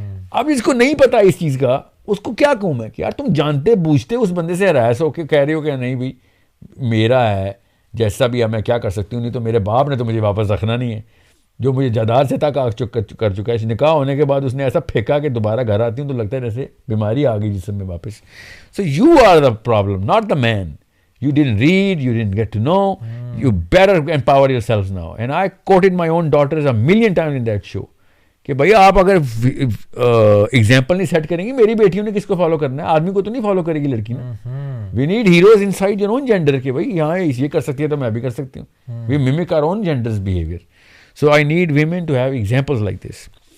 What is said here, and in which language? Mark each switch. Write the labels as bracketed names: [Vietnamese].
[Urdu] اب اس کو نہیں پتا اس چیز کا, اس کو کیا کہوں میں کہ یار تم جانتے بوجھتے اس بندے سے ہراس ہو کے کہہ رہے ہو کہ نہیں بھائی میرا ہے, جیسا بھی ہے میں کیا کر سکتی ہوں, نہیں تو میرے باپ نے تو مجھے واپس رکھنا نہیں ہے, جو مجھے جائیداد سے تک کر چکا ہے. نکاح ہونے کے بعد اس نے ایسا پھینکا کہ دوبارہ گھر آتی ہوں تو لگتا ہے جیسے بیماری آ گئی جسم میں واپس. [English] So you are the problem, not the man. You didn't read, you didn't get to know. You better empower yourselves now. And I quoted my own daughters a million times in that show. [Urdu] کہ بھیا آپ اگر example نہیں set کریں گی, میری بیٹیوں نے کس کو فالو کرنا ہے, آدمی کو تو نہیں فالو کرے گی لڑکی نے. [English] we need heroes inside your own gender [Urdu] کہ بھائی یہاں یہ کر سکتی ہے تو میں بھی کر سکتی ہوں. [English] We mimic our own genders behaviour. So I need women to have examples like this.